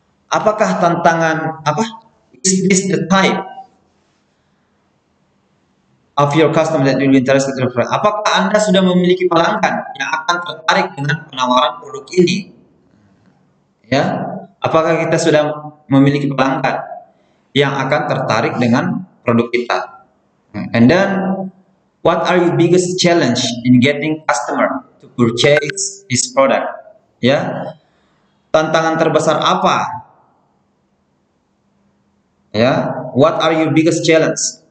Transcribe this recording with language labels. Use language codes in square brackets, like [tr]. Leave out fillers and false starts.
[id] Apakah tantangan apa? [en] Is this the type of your customer that will be interested in? [id] Apakah Anda sudah memiliki pelanggan yang akan tertarik dengan penawaran produk ini? Ya, apakah kita sudah memiliki pelanggan yang akan tertarik dengan produk kita? [en] And then, what are your biggest challenge in getting customer to purchase this product? [id] Ya, tantangan terbesar apa? [en] Ya, what are your biggest challenge?